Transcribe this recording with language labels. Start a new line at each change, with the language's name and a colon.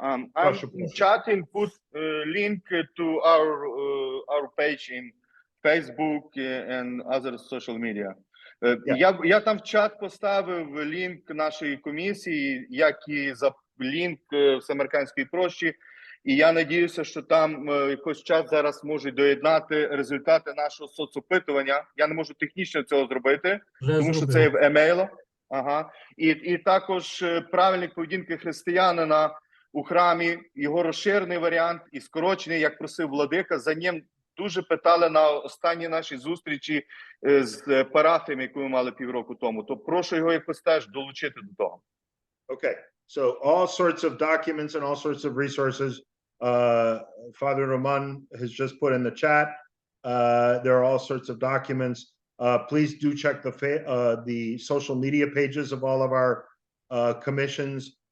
English: I'm chatting, put link to our page in Facebook and other social media.
Ukrainian: Я там в чат поставив лінк нашої комісії, як і лінк Всеамериканської прощі, і я надіюся, що там якось час зараз можуть доєднати результати нашого соцопитування. Я не можу технічно цього зробити, тому що це є в емейлах. Ага. І також правильник поведінки християнина у храмі, його розширений варіант і скорочений, як просив владика, за ним дуже питали на останній нашій зустрічі з парафіями, яку ми мали півроку тому. То прошу його якось теж долучити до того.
English: Okay, so all sorts of documents and all sorts of resources. Father Roman has just put in the chat. There are all sorts of documents. Please do check the social media pages of all of our commissions.